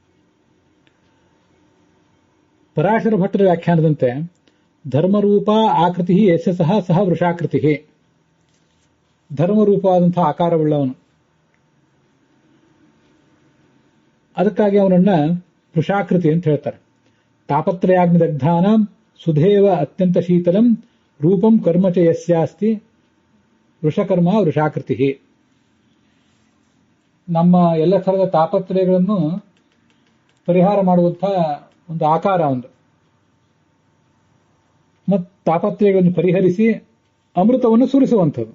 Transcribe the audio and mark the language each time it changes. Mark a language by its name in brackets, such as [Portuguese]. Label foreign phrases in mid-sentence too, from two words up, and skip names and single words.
[Kannada] ಪರಾಶರ ಭಟ್ಟರ ವ್ಯಾಖ್ಯಾನದಂತೆ [Sanskrit] ಧರ್ಮರೂಪ ಆಕೃತಿ ಯಶ ಸಹ ವೃಷಾಕೃತಿ, [Kannada] ಧರ್ಮರೂಪವಾದಂತಹ ಆಕಾರವುಳ್ಳವನು. ಅದಕ್ಕಾಗಿ ಅವನನ್ನ ವೃಷಾಕೃತಿ ಅಂತ ಹೇಳ್ತಾರೆ. [Sanskrit] ತಾಪತ್ರಯಾಗ್ನಿ ದಗ್ಧಾನ ಸುಧೇವ ಅತ್ಯಂತ ಶೀತಲಂ ರೂಪಂ ಕರ್ಮ ಚ ಯಸ್ಯಾಸ್ತಿ ವೃಷಕರ್ಮ ವೃಷಾಕೃತಿ. [Kannada] ನಮ್ಮ ಎಲ್ಲ ಥರದ ತಾಪತ್ರಯಗಳನ್ನು ಪರಿಹಾರ ಮಾಡುವಂತಹ ಒಂದು ಆಕಾರ ಒಂದು. ಮತ್ತು ತಾಪತ್ರಯಗಳನ್ನು ಪರಿಹರಿಸಿ ಅಮೃತವನ್ನು ಸುರಿಸುವಂಥದ್ದು.